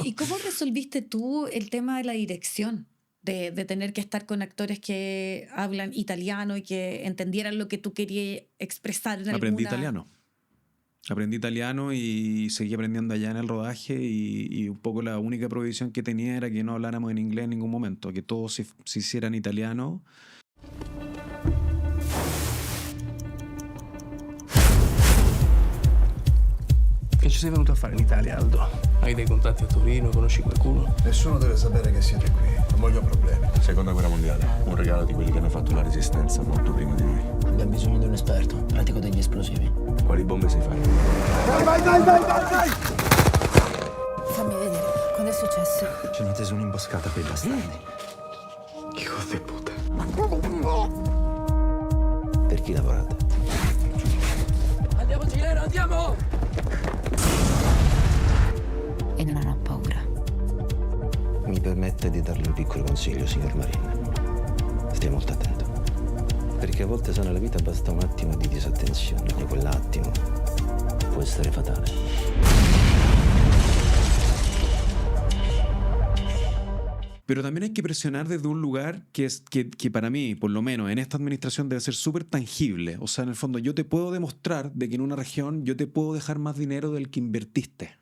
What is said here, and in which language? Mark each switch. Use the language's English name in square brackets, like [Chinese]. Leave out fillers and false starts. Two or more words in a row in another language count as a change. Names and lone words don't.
[Spanish] ¿y cómo resolviste tú el tema de la dirección? De tener que estar con actores que hablan italiano y que entendieran lo que tú querías expresar en Aprendí alguna... italiano. Aprendí italiano y seguí aprendiendo allá en el rodaje y un poco la única prohibición que tenía era que no habláramos en inglés en ningún momento, que todo se hiciera en italiano. [Italian] Che ci sei venuto a fare in Italia, Aldo? Hai dei contatti a Torino? Conosci qualcuno? Nessuno deve sapere che siete qui. Non voglio problemi. Seconda guerra mondiale, un regalo di quelli che hanno fatto la resistenza molto prima di noi. Abbiamo bisogno di un esperto, pratico degli esplosivi. Quali bombe sai fare? Vai! Fammi vedere, quando è successo? Ci hanno teso un'imboscata per i bastardi. [Spanish] Hijo de puta. [Italian] Per chi lavorate? Andiamo, Gileno, andiamo! E non ho paura. Mi permette di darle un piccolo consiglio, signor Marin. Stia molto attento. Perché a volte sa nella vita basta un attimo di disattenzione e quell'attimo può essere fatale. [Spanish] Pero también hay que presionar desde un lugar que para mí, por lo menos en esta administración, debe ser súper tangible. O sea, en el fondo yo te puedo demostrar de que en una región yo te puedo dejar más dinero del que invertiste.